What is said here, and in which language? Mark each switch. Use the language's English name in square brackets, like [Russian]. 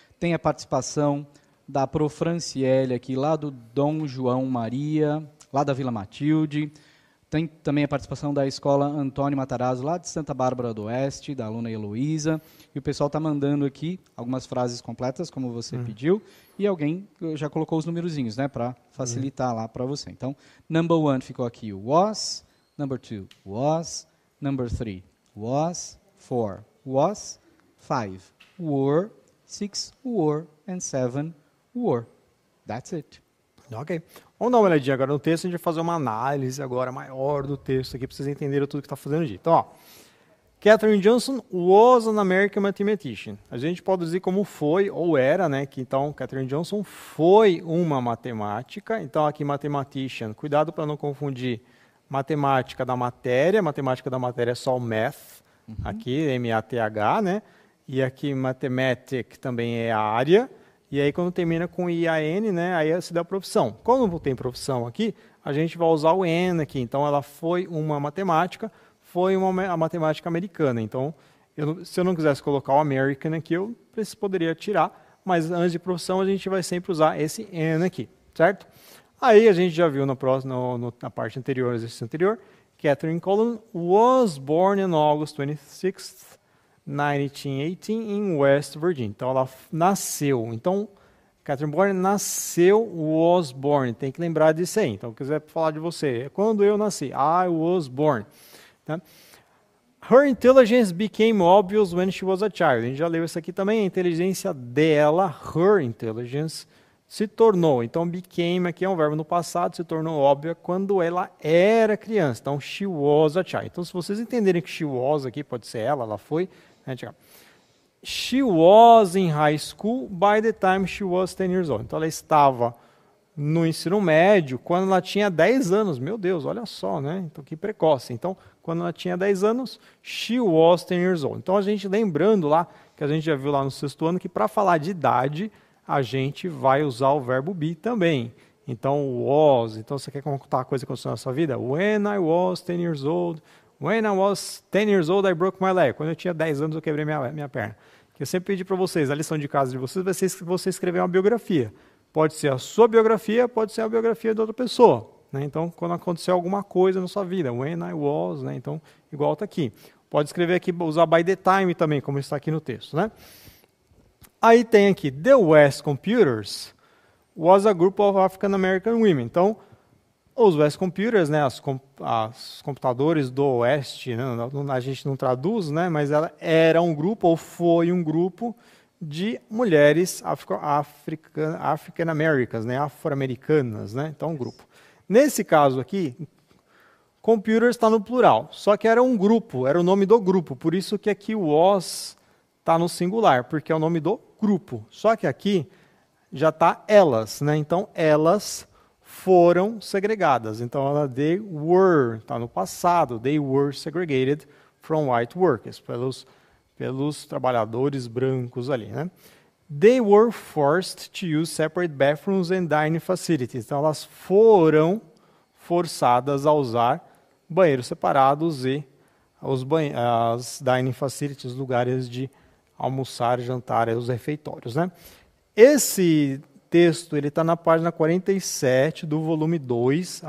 [Portuguese] Tem a participação da Prof. Franciele aqui, lá do Dom João Maria, lá da Vila Matilde. Tem também a participação da Escola Antônio Matarazzo, lá de Santa Bárbara do Oeste, da aluna Heloísa. E o pessoal está mandando aqui algumas frases completas, como você pediu, e alguém já colocou os numerozinhos, né, para facilitar lá para você. [English] Então, number 1 [Portuguese] ficou aqui o [English] was, number 2 was, number 3 was, 4 was, 5 were, 6 were, and 7 were. That's it. Ok. [Portuguese] Vamos dar uma olhadinha agora no texto, a gente vai fazer uma análise agora maior do texto aqui, para vocês entenderem tudo que está fazendo aqui. [English] Então, ó, Katherine Johnson was an American mathematician. [Portuguese] A gente pode dizer como foi ou era, né? Que então Katherine Johnson foi uma matemática. Então aqui mathematician, cuidado para não confundir matemática da matéria. Matemática da matéria é só o math, aqui M-A-T-H, né? E aqui mathematic também é a área. E aí quando termina com I-A-N, né? Aí se dá a profissão. Quando não tem profissão aqui, a gente vai usar o N aqui. Então ela foi uma matemática. Foi a matemática americana. Então, se eu não quisesse colocar o American aqui, eu poderia tirar, mas antes de profissão a gente vai sempre usar esse N aqui, certo? Aí a gente já viu na parte anterior, exercício anterior, [English] Katherine Cullen was born on August 26th, 1918, in West Virginia. [Portuguese] Então, ela nasceu. Então, Katherine Born nasceu, [English] was born. [Portuguese] Tem que lembrar disso aí. Então, se quiser falar de você, é quando eu nasci. [English] I was born. Her intelligence became obvious when she was a child. [Portuguese] A gente já leu isso aqui também. A inteligência dela, her intelligence, se tornou. Então, became aqui é um verbo no passado, se tornou óbvia quando ela era criança. Então, [English] she was a child. [Portuguese] Então, se vocês entenderem que she was aqui, pode ser ela foi. Né? [English] She was in high school by the time she was 10 years old. [Portuguese] Então, ela estava no ensino médio quando ela tinha 10 anos. Meu Deus, olha só, né? Então, que precoce. Então, quando ela tinha 10 anos, [English] she was 10 years old. [Portuguese] Então, a gente lembrando lá, que a gente já viu lá no sexto ano, que para falar de idade, a gente vai usar o verbo be também. Então, was. Então, você quer contar a coisa que aconteceu na sua vida? [English] When I was 10 years old, When I was 10 years old, I broke my leg. [Portuguese] Quando eu tinha 10 anos, eu quebrei minha perna. Que eu sempre pedi para vocês, a lição de casa de vocês vai ser você escrever uma biografia. Pode ser a sua biografia, pode ser a biografia de outra pessoa. Né? Então, quando aconteceu alguma coisa na sua vida, when I was, né? Então, igual está aqui. Pode escrever aqui, usar by the time também, como está aqui no texto. Né? [English] Aí tem aqui, The West Computers was a group of African American women. [Portuguese] Então, os West Computers, né, as computadores do Oeste, né, a gente não traduz, né, mas ela era um grupo, ou foi um grupo, de mulheres African Americans, né, afro-americanas. Né, então, um grupo. Nesse caso aqui, computers está no plural, só que era um grupo, era o nome do grupo, por isso que aqui o was está no singular, porque é o nome do grupo. Só que aqui já está elas, né? Então elas foram segregadas. Então they were, está no passado, [English] they were segregated from white workers, [Portuguese] pelos trabalhadores brancos ali, né? [English] They were forced to use separate bathrooms and dining facilities. [Portuguese] Então elas foram forçadas a usar banheiros separados e as dining facilities, lugares de almoçar, jantar, os refeitórios, né? Esse texto está na página 47 do volume 2.